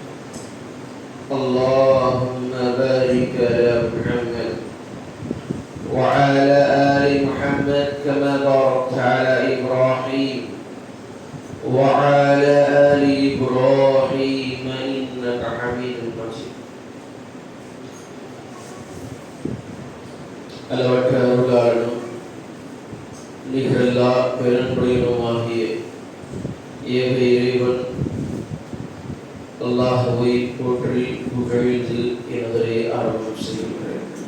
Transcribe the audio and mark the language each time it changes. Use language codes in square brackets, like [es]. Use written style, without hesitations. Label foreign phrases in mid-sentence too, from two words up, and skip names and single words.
[ar] اللهم بارك على محمد وعلى آل محمد كما باركت على إبراهيم وعلى آل إبراهيم إنك حميد مجيد. [ta] அளவற்ற அருளாளனும் நிகரில்லா பெரும்புடையனுமாகிய ஏக இறைவன் அல்லாஹ்வை போற்றி புகழ்ந்து எனதரை ஆரம்பம் செய்கின்றேன்.